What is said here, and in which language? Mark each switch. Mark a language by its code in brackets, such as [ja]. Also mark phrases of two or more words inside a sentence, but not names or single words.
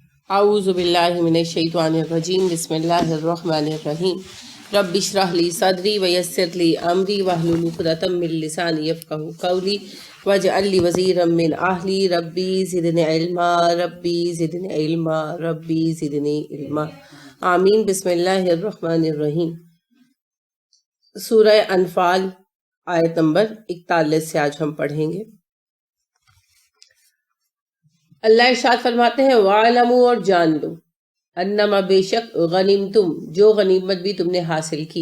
[ar] أعوذ بالله من الشيطان الرجيم بسم الله الرحمن الرحيم رب اشرح لي صدري ويسر لي أمري واحلل عقدة من لساني يفقهوا قولي واجعل لي وزيرا من أهلي رب زدني علما رب زدني علما رب زدني علما آمين. بسم الله الرحمن الرحيم. [hi] सूरह अनफाल आयत नंबर 41 से आज हम पढ़ेंगे। अल्लाह इरशाद फरमाते हैं, वालमू और जान लो, अन्नमा बेशक गनीम तुम जो गनीमत भी तुमने हासिल की।